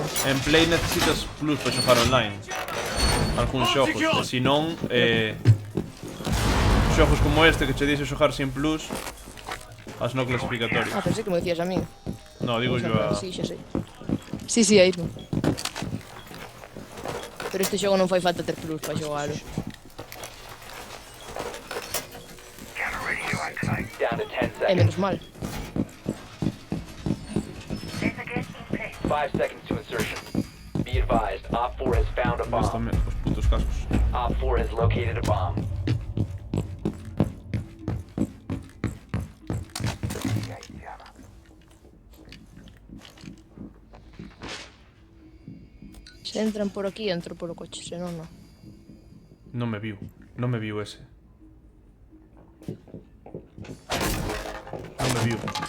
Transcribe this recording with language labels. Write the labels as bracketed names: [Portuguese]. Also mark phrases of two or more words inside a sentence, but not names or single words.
[Galician] En Play necesitas plus para xogar online. Algúns xogos, e se non, xogos como este que che dixe xogar sin plus, as no clasificatorias. Ah, pensei que me decías a mí. [Spanish] No, digo yo a... [Galician] Sí, xa sei. Sí, aí non. Pero este xogo non fai falta ter plus para xogalo. [English] Down to 10 [Galician] É [English] seconds. [Galician] menos mal. [English] 5 seconds to insertion. Be advised, Op 4 has found a [Galician] Ves [English] bomb. [Galician] tamén os putos cascos. [English] Op 4 has located a bomb. [Galician] Se entran por aquí, entro polo coche, senón non. Non me viu ese. Non me viu.